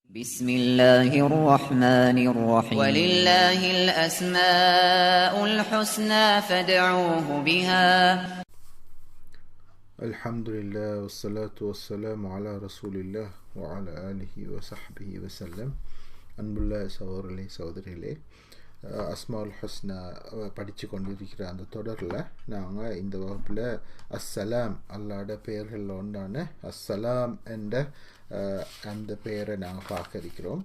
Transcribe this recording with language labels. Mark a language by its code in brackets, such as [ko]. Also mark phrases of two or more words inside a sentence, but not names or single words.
[ar] بسم الله الرحمن الرحيم ولله الأسماء الحسنى فادعوه بها الحمد لله والصلاة والسلام على رسول الله وعلى آله وصحبه وسلم [ta] அன்புள்ள சகோதரர்களே சகோதரிகளே, [ar] أسماء الحسنى [ta] படித்து கொண்டிருக்கிற அந்த தொடரில் நாங்கள் இந்த வகுப்பில் அஸ்ஸலாம் அல்லாஹ்வுடைய பெயர்களில் ஒன்றான அஸ்ஸலாம் என்ற அந்த பெயரை நாங்கள் பார்க்க இருக்கிறோம்.